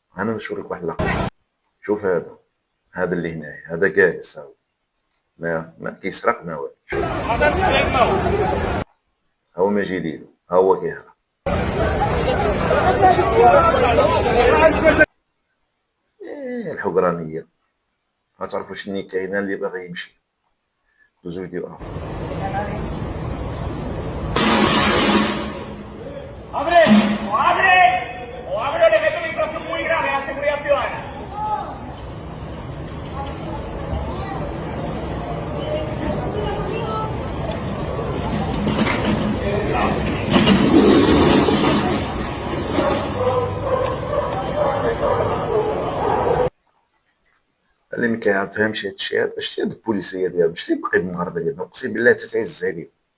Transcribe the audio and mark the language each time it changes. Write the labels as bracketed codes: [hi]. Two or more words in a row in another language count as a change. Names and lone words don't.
[ar] انا باش نوريك واحد اللقطه، شوف هذا اللي هنايا، هذا جالس هاو ما كيسرق ما والو، شوف هو ما يجي ليلو، ها هو كيهرب. الحقرانيه غتعرفوا شنو كاينه، اللي باغي يمشي دوزو فيديو اخر. [es] ¡Abre! ¡O abre! ¡O abre o le meto una infracción muy grave a la seguridad ciudadana! [ar] اللي ما كيفهمش هادشي هذا، شتي هاد البوليسيه ديالهم، شتي باقي بالمغاربه ديالنا، اقسم بالله تتعز عليهم،